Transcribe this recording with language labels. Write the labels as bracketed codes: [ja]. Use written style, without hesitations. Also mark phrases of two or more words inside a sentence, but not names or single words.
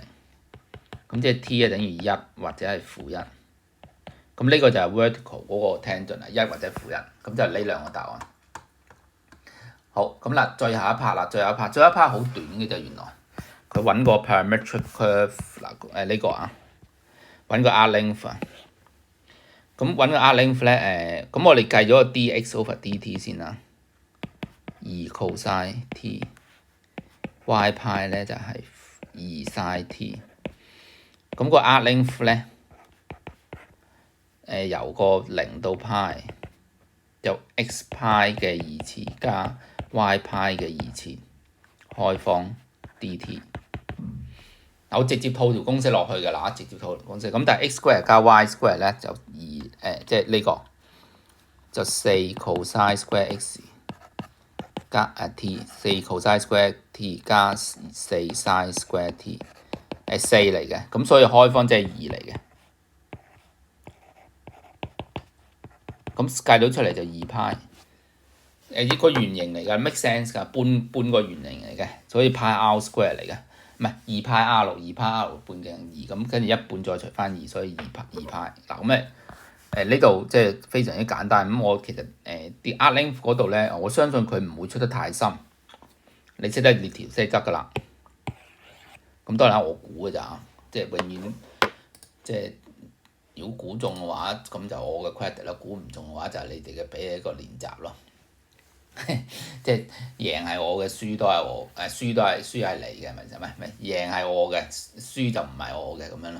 [yue] 咁即係 t 係等於1或者係負1。咁呢個就係 vertical 嗰個 tangent 係1或者負1。咁就係呢兩個答案。好，咁嗱，最後一 part 啦，最後一 part 好短嘅啫，原來。佢揾個 [en] parametric curve [yue] 嗱，呢個啊，揾個 [en] arc length [yue] 啊。咁揾個 [en] arc length [yue] 咧，咁我哋計咗個 [en] dx over dt [yue] 先啦。2 [en] cosine t， y pi [yue] 咧就係2 sin t。咁個 [en] arc length [yue] 咧，由個0到 pi，由 [en] x pi [yue] 嘅2次加 [en] y pi [yue] 嘅2次，開方 dt。我直接套條公式落去㗎啦，直接套條公式。咁但係 [en] x square [yue] 加 [en] y square [yue] 咧就即係呢個就4 [en] cosine square x [yue] 加t， 4 [en] cosine square t [yue] 加4 [en] sin square t， [yue] 4嚟嘅。咁所以開方即係2嚟嘅。咁計到出嚟就2派。一個圓形嚟㗎， [en] make sense [yue] 㗎，半個圓形嚟嘅，所以派 [en] r square [yue] 嚟嘅，唔係2派 r 派 r 半徑2，咁跟住一半再除翻2，所以2派。嗱咁呢度即係非常之簡單。咁我其實啲 [en] arc length [yue] 嗰度咧，我相信佢唔會出得太深，你識得列條先得㗎啦。咁當然我估㗎咋，即係永遠即係如果估中嘅話，咁就我嘅 credit 啦；估唔中嘅話，就係你哋嘅俾一個練習咯。即係贏係我嘅，輸都係我，輸係你嘅，咪就係贏係我嘅，輸就唔係我嘅咁樣咯。